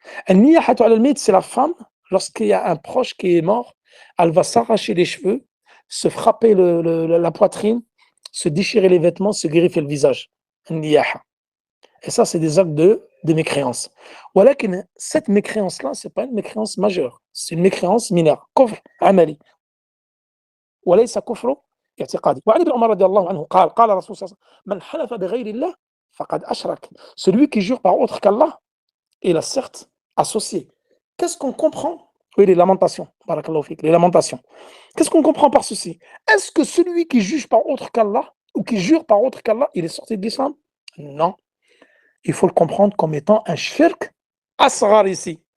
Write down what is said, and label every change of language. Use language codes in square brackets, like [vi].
[ar] النِّيَاحَةُ عَلَى الْمَيِّتِ, [fr] c'est la femme, lorsqu'il y a un proche qui est mort, elle va s'arracher les cheveux, se frapper la poitrine, se déchirer les vêtements, se griffer le visage. [ar] النِّيَاحَة. [fr] Et ça, c'est des actes de mécréance. Voilà que cette mécréance-là, ce n'est pas une mécréance majeure, c'est une mécréance mineure. [ar] Kufr amali. وليس كفر اعتقادي. وعن ابن عمر رضي الله عنه قال قال رسول الله من حلف بغير الله فقد أشرك. [fr] Celui qui jure par autre qu'Allah, il a certes associé. Qu'est-ce qu'on comprend? Oui, les lamentations. Barakallahu fik, les lamentations. Qu'est-ce qu'on comprend par ceci? Est-ce que celui qui juge par autre qu'Allah, ou qui jure par autre qu'Allah, il est sorti de l'islam? Non. Il faut le comprendre comme étant un shirk asghar ici.